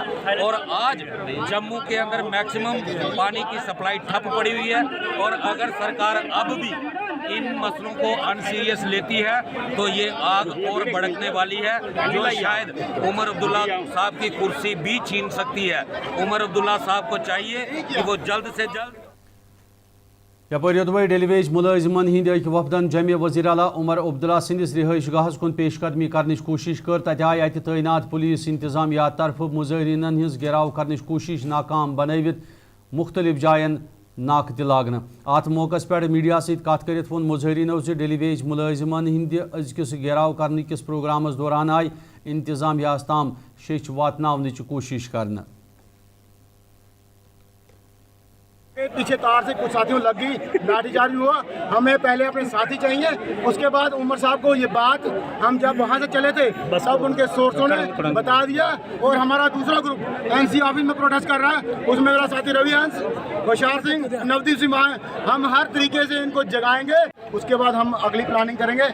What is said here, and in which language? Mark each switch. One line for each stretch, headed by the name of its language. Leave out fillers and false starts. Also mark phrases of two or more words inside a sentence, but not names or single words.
Hindi: और आज जम्मू के अंदर मैक्सिमम पानी की सप्लाई ठप पड़ी हुई है, और अगर सरकार अब भी इन मसलों को अनसीरियस लेती है तो ये आग और भड़कने वाली है, जो शायद उमर अब्दुल्ला साहब की कुर्सी भी छीन सकती है। उमर अब्दुल्ला साहब को चाहिए कि वो जल्द से जल्द
Kashmiri: यपर योदवे
English: daily wage
Kashmiri: मुलाजमन हिंद वफदन जमे वजीर आला उमर अब्दुल्ला सिंदिस रिहाइश गाहस कुन पेशकदमी करने कोशिश कर, तत आय अत तैनात पुलिस इंतजामिया तरफ मुजाहिरीन हज घेराव करने कोशिश नाकाम बनवित मुख्तलिफ जायन नाक लागन। अत मौके पे मीडिया सत वोन मुजाहिरीनों से
English: daily wage
Kashmiri: मुलाजमन हिंद अजकिस घेराव करने किस प्रोग्रामस दौरान आय इंतजामियास ताम शेच वातनावनच कोशिश करना।
Hindi: पीछे कार से कुछ साथियों लग गई, लाठीचार्ज हुआ। हमें पहले अपने साथी चाहिए, उसके बाद उमर साहब को ये बात हम जब वहाँ से चले थे सब उनके सोर्सों ने बता दिया। और हमारा दूसरा ग्रुप एनसी ऑफिस में प्रोटेस्ट कर रहा है, उसमें मेरा साथी रवि हंस, बशार सिंह, नवदीप सिंह, हम हर तरीके से इनको जगाएंगे, उसके बाद हम अगली प्लानिंग करेंगे।